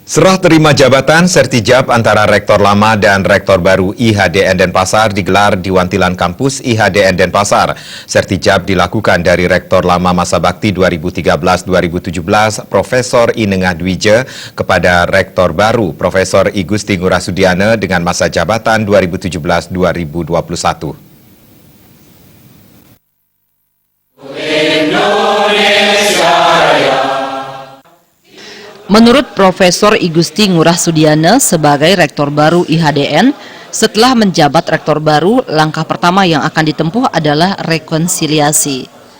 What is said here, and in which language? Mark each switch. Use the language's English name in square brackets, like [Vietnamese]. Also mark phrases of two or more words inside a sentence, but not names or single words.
[Indonesian] Serah terima jabatan sertijab antara Rektor Lama dan Rektor baru IHDN Denpasar digelar di Wantilan Kampus IHDN Denpasar. Sertijab dilakukan dari Rektor Lama masa bakti 2013-2017 Profesor Inengah Dwije kepada Rektor baru Profesor I Gusti Ngurah Sudiana dengan masa jabatan 2017-2021. Menurut Profesor I Gusti Ngurah Sudiana sebagai Rektor baru IHDN, setelah menjabat Rektor baru, langkah pertama yang akan ditempuh adalah rekonsiliasi.